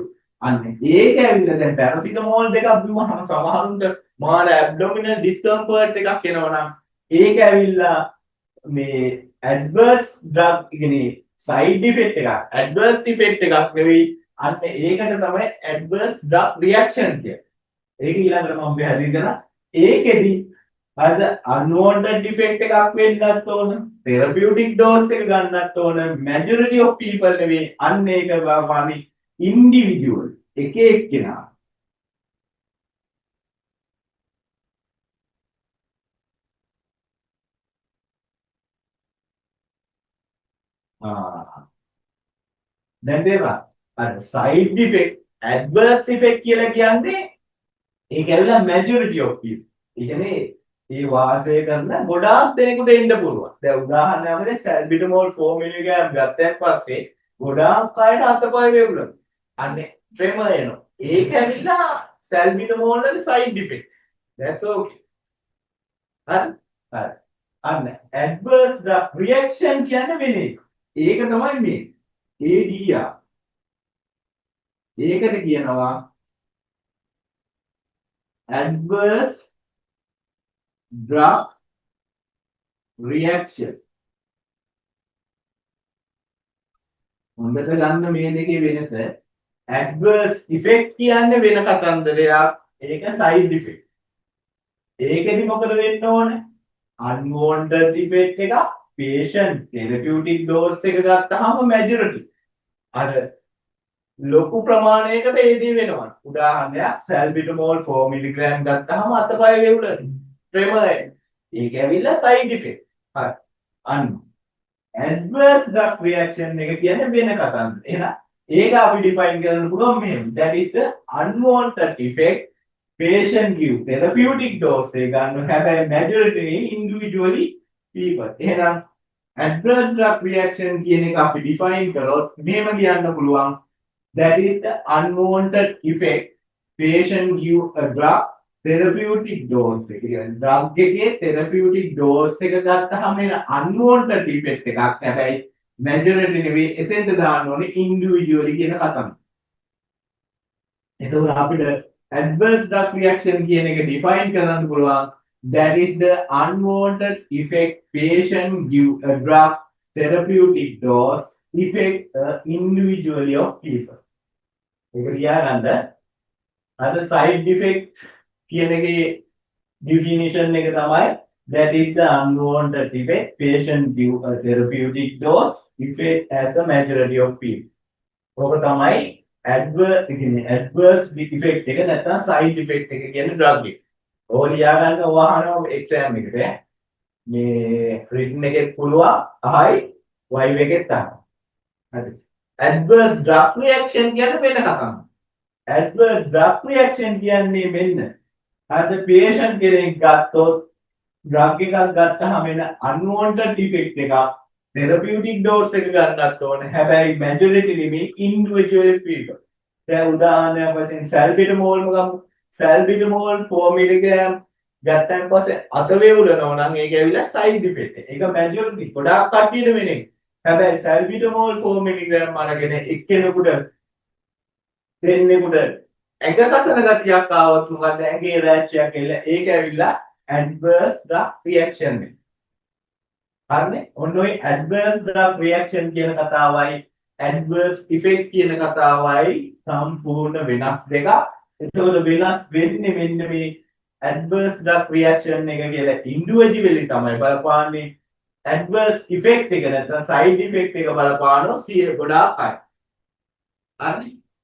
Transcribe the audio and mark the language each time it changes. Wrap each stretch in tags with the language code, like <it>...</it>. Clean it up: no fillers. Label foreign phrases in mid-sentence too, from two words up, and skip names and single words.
<si>අන්න ඒක ඇවිල්ලා දැන් පැරසිටමෝල් දෙකක් බිව්වහම සමහරුන්ට මාර</si> <en>abdominal discomfort</en> <si>එකක් එනවා නම් ඒක ඇවිල්ලා මේ</si> <en>adverse drug</en> <si>කියන්නේ</si> <en>side effect</en> <si>එකක්.</si> <en>adverse effect</en> <si>එකක් නෙවෙයි. අන්න ඒකට තමයි</si> <en>adverse drug reaction</en> <si>කියන්නේ. ඒක ඊළඟට මම පැහැදිලි කරා. ඒකෙදි හරිද</si> <en>unwanted effect</en> <si>එකක් වෙන්නත් ඕන.</si> <en>therapeutic dose</en> <si>එක ගන්නත් ඕන.</si> <en>majority of people</en> <si>නෙවෙයි. අන්න ඒක වගේ individual එක එක්කෙනා. දැන් තේරුණා. අර</si> <en>side effect adverse effect</en> <si>කියලා කියන්නේ ඒක ඇවිල්ලා</si> <en>majority of people.</en> <si>ඒ කියන්නේ මේ වාසය කරන ගොඩාක් දෙනෙකුට එන්න පුළුවන්. දැන් උදාහරණයක් වශයෙන් සල්බිටමෝල් 4 mg ගත්තන් පස්සේ ගොඩාක් අයට අතපය වේගුණා. අන්නේ ට්‍රෙමර් එනවා. ඒක ඇවිල්ලා සල්බිටමෝල් වල</si> <en>side effect. That's okay.</en> <si>හරි? හරි. අන්න</si> <en>adverse drug reaction</en> <si>කියන්නේ වෙන එක. ඒක තමයි මේ ADR. ඒකට කියනවා</si> <en>adverse drug reaction.</en> <si>හොඳට ගන්න මේ දෙකේ වෙනස.</si> <en>adverse effect</en> <si>කියන්නේ වෙන කතන්දරයක්. ඒක</si> <en>side effect.</en> <si>ඒකෙදි මොකද වෙන්න ඕනේ?</si> <en>unwanted effect</en> <si>එක</si> <en>patient therapeutic dose</en> <si>එක ගත්තාම majority අර ලොකු ප්‍රමාණයකට ඒදී වෙනවා. උදාහරණයක් සල්බිටමෝල් 4 mg ගත්තාම අතපය වේවුලන ට්‍රෙමර් ඒක ඇවිල්ලා</si> <en>side effect.</en> <si>හරි. අන්න</si> <en>adverse drug reaction</en> <si>එක කියන්නේ වෙන කතන්දර. එහෙනම් ඒක අපි define කරන්න පුළුවන් මෙහෙම.</si> <en>That is the unwanted effect patient give therapeutic dose</en> <si>එක ගන්න හැබැයි</si> <en>majority individually people.</en> <si>එහෙනම්</si> <en>adverse drug reaction</en> <si>කියන එක අපි define කරොත් මෙහෙම කියන්න පුළුවන්.</si> <en>That is the unwanted effect patient give a drug therapeutic dose</en> <si>එක කියන්නේ</si> <en>drug එකේ therapeutic dose</en> <si>එක ගත්තාම එන</si> <en>unwanted effect එකක්.</en> <si>හැබැයි majority නෙවෙයි එතෙන්ට දාන්න ඕනේ individually කියන කතාව. එතකොට අපිට</si> <en>adverse drug reaction</en> <si>කියන එක define කරන්න පුළුවන්.</si> <en>That is the unwanted effect patient give a drug therapeutic dose effect individually of people.</en> <si>ඒක ලියාගන්න. අද</si> <en>side effect</en> <si>කියන එකේ</si> <en>definition</en> <si>එක තමයි</si> <en>that is the unwanted effect patient give a therapeutic dose effect as a majority of people.</en> <si>ඕක තමයි</si> <en>adverse effect</en> <si>එක නැත්නම්</si> <en>side effect</en> <si>එක කියන්නේ drug එක. ඕක ලියාගන්න ඕවහන exam එකට මේ written එකෙත් පුළුවන් අහයි vive එකෙත් අහයි. හරි. adverse drug reaction කියන්නේ වෙන කතාවක්.</si> <en>adverse drug reaction</en> <si>කියන්නේ මෙන්න අද patient කෙනෙක් ගත්තොත් drug එකක් ගත්තාම වෙන</si> <en>unwanted effect</en> <si>එකක්</si> <en>therapeutic dose</en> <si>එක ගන්නත් ඕනේ. හැබැයි majority නෙමෙයි</si> <en>individual people.</en> <si>දැන් උදාහරණයක් වශයෙන් salbutamol ගමු. salbutamol 4 mg ගත්තන් පස්සේ අත වේවුලනවා නම් ඒක ඇවිල්ලා</si> <en>side effect</en> <si>එක. ඒක majority ගොඩාක් කට්ටියට වෙන්නේ. හැබැයි salbutamol 4 mg අරගෙන එක්කෙනෙකුට දෙන්නෙකුට ඇඟ කසන ගතියක් ආවොත් මොකද ඇඟේ rash එකක් එල්ල ඒක ඇවිල්ලා</si> <en>adverse drug reaction</en> <si>එක. හරිනේ? ඔන්න ඔය</si> <en>adverse drug reaction</en> <si>කියන කතාවයි</si> <en>adverse effect</en> <si>කියන කතාවයි සම්පූර්ණ වෙනස් දෙකක්. එතකොට වෙනස් වෙන්නේ මෙන්න මේ</si> <en>adverse drug reaction</en> <si>එක කියලා individually තමයි බලපාන්නේ.</si> <en>adverse effect</en> <si>එක නැත්නම්</si> <en>side effect</en> <si>එක බලපානවා 100 ගොඩාක් අය. හරිනේ?</si>